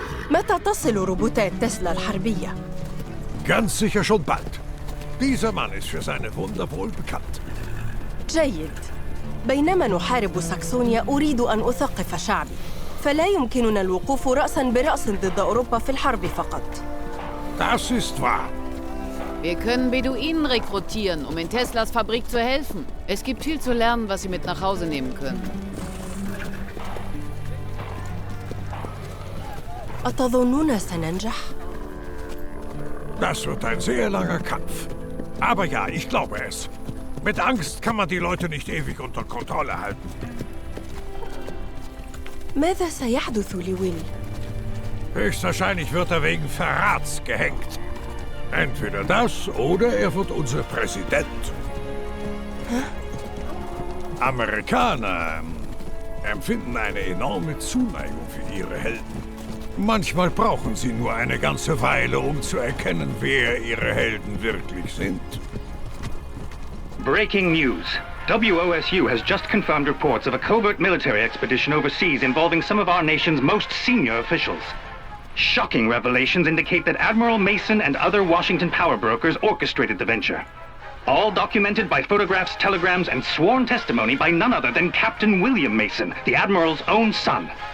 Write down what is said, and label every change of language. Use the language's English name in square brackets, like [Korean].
[Arabic] متى تصل روبوتات تسلا الحربية؟ [German] Ganz sicher schon bald. Dieser Mann ist für seine Wunder wohl bekannt. [Arabic] جيد. بينما نحارب ساكسونيا أريد أن أثقف شعبي. فلا يمكننا الوقوف رأساً برأس ضد أوروبا في الحرب فقط. [German] Das ist wahr. Wir können Beduinen rekrutieren, um in Teslas Fabrik zu helfen. Es gibt viel zu lernen, was Sie mit nach Hause nehmen können. [Arabic] أتظنون سننجح؟ [German] Das wird ein sehr langer Kampf. Aber ja, ich glaube es. Mit Angst kann man die Leute nicht ewig unter Kontrolle halten. [Arabic] ماذا سيحدث لويل؟ [German] Höchstwahrscheinlich wird er wegen Verrats gehängt. Entweder das oder er wird unser Präsident. Amerikaner empfinden eine enorme Zuneigung für ihre Helden. Manchmal brauchen sie nur eine ganze Weile, um zu erkennen, wer ihre Helden wirklich sind. [English] Breaking news. WOSU has just confirmed reports of a covert military expedition overseas involving some of our nation's most senior officials. Shocking revelations indicate that Admiral Mason and other Washington power brokers orchestrated the venture. All documented by photographs, telegrams, and sworn testimony by none other than Captain William Mason, the Admiral's own son.